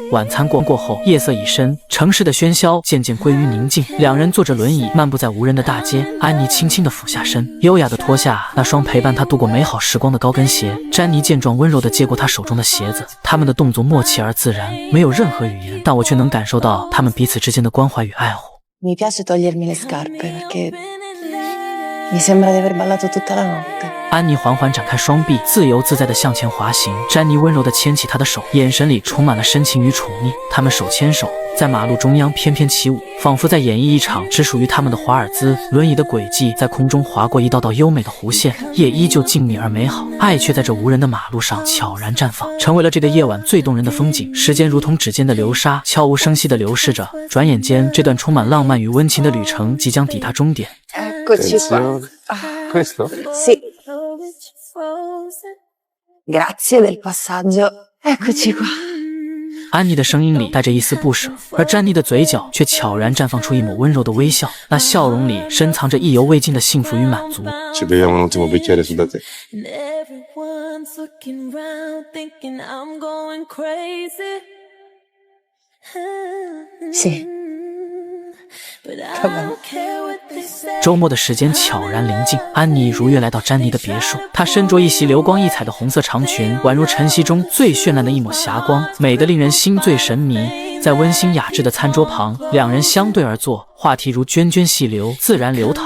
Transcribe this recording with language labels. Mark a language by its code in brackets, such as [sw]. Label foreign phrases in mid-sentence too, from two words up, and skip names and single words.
[zh] 晚餐过后，夜色已深，城市的喧嚣渐渐归于宁静。两人坐着轮椅漫步在无人的大街，安妮轻轻地俯下身，优雅地脱下那双陪伴她度过美好时光的高跟鞋。詹妮见状，温柔地接过她手中的鞋子，他们的动作默契而自然，没有任何语言，但我却能感受到他们彼此之间的关怀与爱护。 [it] Mi piace togliermi le scarpe perché mi sembra di aver ballato tutta la notte. [zh] 安妮缓缓展开双臂，自由自在地向前滑行。詹妮温柔地牵起她的手，眼神里充满了深情与宠溺。他们手牵手在马路中央翩翩起舞，仿佛在演绎一场只属于他们的华尔兹。轮椅的轨迹在空中划过一道道优美的弧线，夜依旧静谧而美好，爱却在这无人的马路上悄然绽放，成为了这个夜晚最动人的风景。时间如同指尖的流沙，悄无声息地流逝着。转眼间，这段充满浪漫与温情的旅程即将抵达终点。 [it] Eccoci qua. Questo? Sì. Grazie del passaggio. Eccoci qua. [zh] 安妮的声音里带着一丝不舍，而詹妮的嘴角却悄然绽放出一抹温柔的微笑，那笑容里深藏着意犹未尽的幸福与满足。 [it] Ci beviamo un ultimo bicchiere su da te. Sì. [zh] 周末的时间悄然临近，安妮如约来到詹妮的别墅。她身着一袭流光溢彩的红色长裙，宛如晨曦中最绚烂的一抹霞光，美得令人心醉神迷。在温馨雅致的餐桌旁，两人相对而坐，话题如涓涓细流，自然流淌。